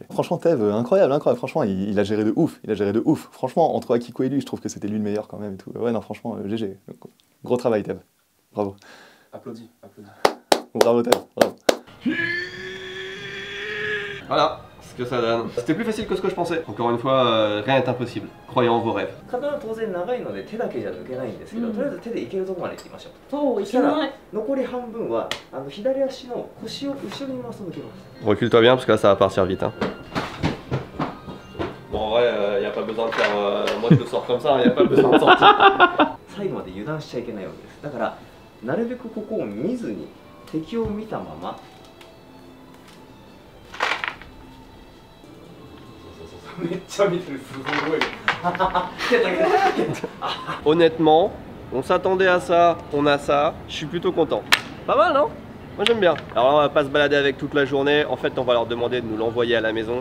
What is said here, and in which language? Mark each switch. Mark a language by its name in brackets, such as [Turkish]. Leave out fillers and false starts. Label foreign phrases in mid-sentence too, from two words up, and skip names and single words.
[French] Franchement, Tev, incroyable. Franchement, il a géré de ouf. Franchement, entre Akiko et lui, je trouve que c'était lui le meilleur quand même et tout. Ouais, non, franchement, GG. Gros travail, Tev. Bravo. Applaudis. Bravo, Tev. Bravo. Voilà ce que ça donne. C'était plus facile que ce que je pensais. Encore une fois, rien n'est impossible. Croyez en vos rêves. [Japanese] 刀は当然長いので手だけじゃ抜けないんですけど、とりあえず手でいけるところまで行きましょう。そう、いけない。残り半分は左足の腰を後ろに回すと抜けます。 [French] Recule-toi bien parce que là ça va partir vite. Hein. Bon, en vrai, il n'y a pas besoin de faire. Moi je le sors comme ça, il n'y a pas besoin de sortir. [Japanese] 最後まで油断しちゃいけないわけです。だからなるべくここを見ずに敵を見たまま。 [French] Honnêtement, on s'attendait à ça, on a ça, je suis plutôt content. Pas mal, non? Moi j'aime bien. Alors là, on va pas se balader avec toute la journée, en fait on va leur demander de nous l'envoyer à la maison.